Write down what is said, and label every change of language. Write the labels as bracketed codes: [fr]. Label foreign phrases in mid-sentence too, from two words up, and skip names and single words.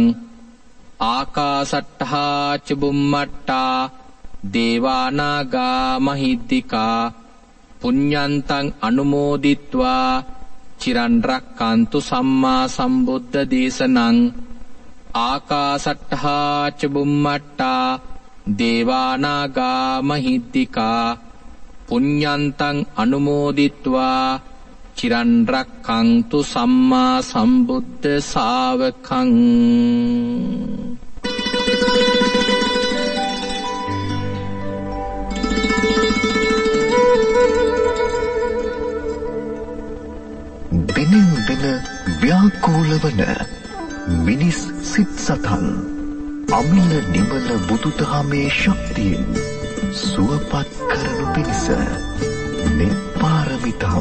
[pi] ආකාසට්ටහා ච බුම්මට්ටා දේවානාගා මහිද්దికා පුඤ්ඤන්තං අනුමෝදිත්වා චිරන් රක්ඛන්තු සම්මා සම්බුද්ධ දේශනං. ආකාසට්ටහා ච බුම්මට්ටා දේවානාගා මහිද්దికා පුඤ්ඤන්තං අනුමෝදිත්වා චිරන් රක්ඛන්තු සම්මා සම්බුද්ධ ශාවකං. [si] දිනෙන් දින ව්‍යාකූල වන මිනිස් සිත් සතන් අමිල නිමල බුදුදහමේ ශක්තියෙන් සුවපත් කරනු පිණිස නිපාරමිතාව